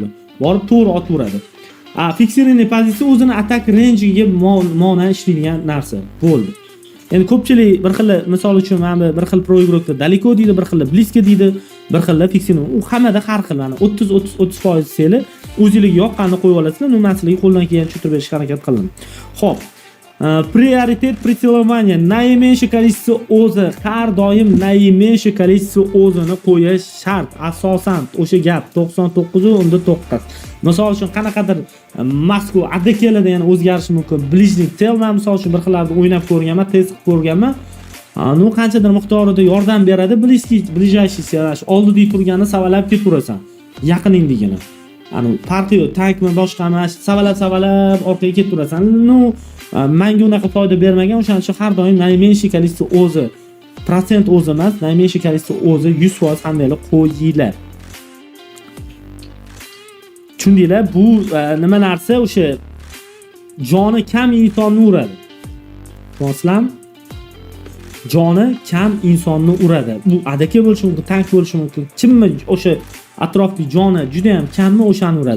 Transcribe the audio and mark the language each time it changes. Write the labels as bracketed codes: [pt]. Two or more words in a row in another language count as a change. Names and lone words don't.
[uz] Borib to'g'ri otaveradi. Fiksirованный pozitsiya o'zini atak range-ga monan ishlaydigan narsa bo'ldi. Endi ko'pchilik bir xil, misol uchun mana bir xil proigrokda daleko deydi, bir xil bliska deydi, bir xil fiksirованный. U hammada har xil, mana 30% seli o'zingizga yoqqanini qo'yib olasizlar, numansizligi qo'ldan kelgancha tushirib berishga harakat qiling. Xo'p. [ru] Приоритет прицеливания. Наименьшее количество [uz] o'zi har doim [ru] наименьшее количество [uz] o'zini qo'yish shart. Asosan o'sha gap 99.9. Misol uchun qanaqadir Moskva ADKlarda yana o'zgarishi mumkin. [ru] Ближний цел [uz] men misol uchun bir xillarda o'ynab ko'rganman, test qilib ko'rganman. Nu qanchadir miqdorida yordam beradi. Ближайший selash oldida turganini savalab keturasan. Yaqiningligini. Ani farqi yo'q. Tankmi boshqami, savalab orqaga keturasan. Nu menga unaqa foyda bermagan, o'shaning uchun har doim [ru] наименьшее количество [uz] o'zi, prosent o'zi emas, [ru] наименьшее количество [uz] o'zi 100% hammanglar qo'yinglar. Tushundinglar? Bu nima narsa? O'sha joni kam insonni uradi. Tushunasizlarmi? Joni kam insonni uradi. Bu adaka bo'lishi mumkin, tank bo'lishi mumkin. Kimmi o'sha atrofdagi joni juda ham kammi o'shani uradi.